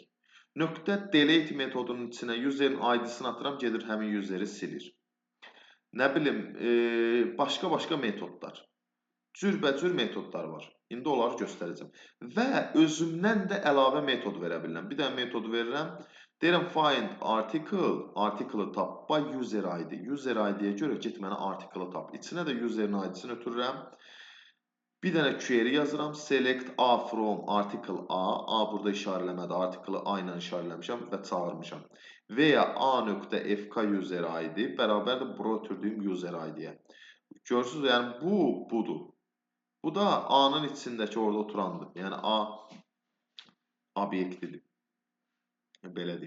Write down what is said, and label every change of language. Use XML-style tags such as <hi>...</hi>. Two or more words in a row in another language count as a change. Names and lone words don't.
<az>.delete metodunun içinə userin ID-sini atıram, gedir həmin useri silir. Nə bilim, başqa metodlar. Cürbəcür metodlar var. İndi onları göstərəcəm. Və özümdən də əlavə metod verə bilirəm. Bir dənə metod verirəm. Deyirəm</az> <en>find article,</en> <az>article-ı tap</az> <en>by user ID. User ID-</en> <az>yə görə get mənə article-ı tap. İçinə də userin ID-sini ötürürəm. Bir dənə query yazıram.</az> <en>Select A from article A.</en> <az>A burada işarələmədi. Article-ı A ilə işarələmişəm və çağırmışam. Və ya</az> <en>A.fk user ID</en> <az>bərabərdir bura ötürdüyüm</az> <en>user ID-</en> <az>yə. Görürsünüz, yəni budur. Bu da A-nın içindəki orada oturandır. Yəni A obyektidir. Belə deyim.</az>